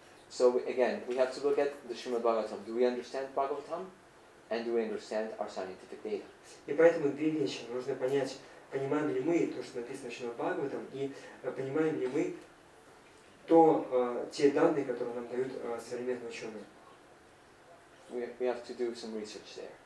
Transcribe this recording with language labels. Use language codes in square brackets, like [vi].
[en] So again, we have to look at the Shrimad Bhagavatam. Do we understand Bhagavatam? And do we understand our scientific data? [ru] И поэтому две вещи. Нужно понять, понимаем ли мы то, что написано в Шримад Бхагаватам, и понимаем ли мы те данные, которые нам дают современные ученые. [en] We have to do some research there.